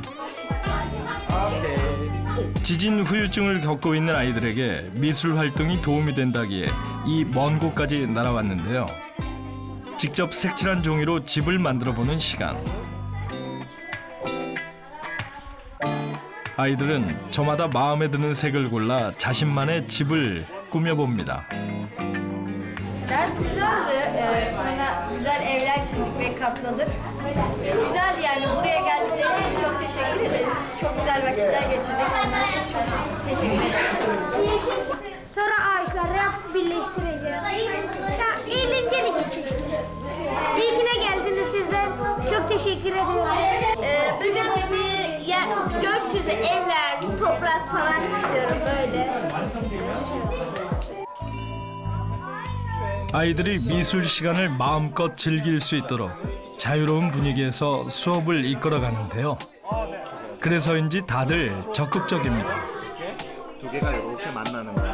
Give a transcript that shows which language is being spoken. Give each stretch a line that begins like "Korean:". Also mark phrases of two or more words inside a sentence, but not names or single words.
Korean: 지진 후유증을 겪고 있는 아이들에게 미술 활동이 도움이 된다기에 이 먼 곳까지 날아왔는데요. 직접 색칠한 종이로 집을 만들어 보는 시간. 아이들은 저마다 마음에 드는 색을 골라 자신만의 집을 꾸며봅니다.
Turkish: Ders güzeldi. Sonra güzel evler çizdik ve katladık. Güzeldi yani. Buraya geldikleri için çok teşekkür ederiz. Çok güzel vakitler geçirdik. Onlara çok teşekkür ederiz. Sonra ağaçları birleştireceğiz. Ya, eğlenceli geçmişti. İyi ki de geldiniz sizden. Çok teşekkür ediyorum. Bugün bir gökyüzü, evler, toprak falan istiyorum böyle.
Korean: 아이들이 미술 시간을 마음껏 즐길 수 있도록 자유로운 분위기에서 수업을 이끌어 가는데요. 그래서인지 다들 적극적입니다. 두 개가 이렇게 만나는 거야.